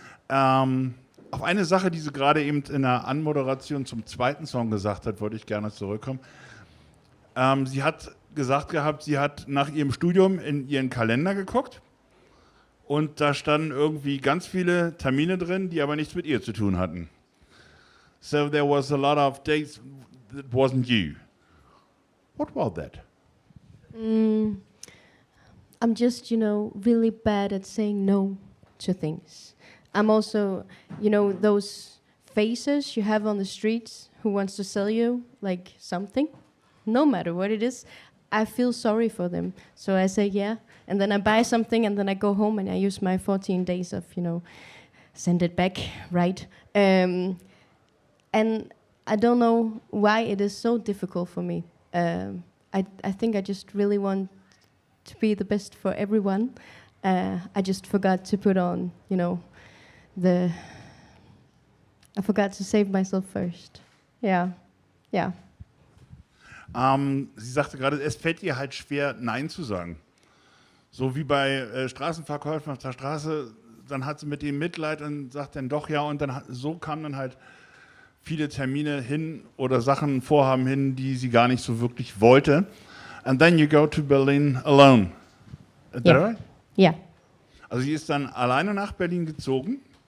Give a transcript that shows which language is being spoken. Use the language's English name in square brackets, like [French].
[German] Auf eine Sache, die sie gerade eben in der Anmoderation zum zweiten Song gesagt hat, wollte ich gerne zurückkommen. Sie hat gesagt gehabt, sie hat nach ihrem Studium in ihren Kalender geguckt und da standen irgendwie ganz viele Termine drin, die aber nichts mit ihr zu tun hatten. [English] So there was a lot of dates that wasn't you. What was that? I'm just, really bad at saying no to things. I'm also, those faces you have on the streets who wants to sell you like something, no matter what it is. I feel sorry for them. So I say, yeah. And then I buy something and then I go home and I use my 14 days of, send it back, right? And I don't know why it is so difficult for me. I think I just really want to be the best for everyone. I just forgot to put on, I forgot to save myself first. Yeah. [German] Sie sagte gerade, es fällt ihr halt schwer, Nein zu sagen. So wie bei Straßenverkäufern auf der Straße, dann hat sie mit dem Mitleid und sagt dann doch ja und dann so kamen dann halt viele Termine hin oder Sachen, Vorhaben hin, die sie gar nicht so wirklich wollte. [English] And then you go to Berlin alone. Is that right? Yeah. [German] Also sie ist dann alleine nach Berlin gezogen.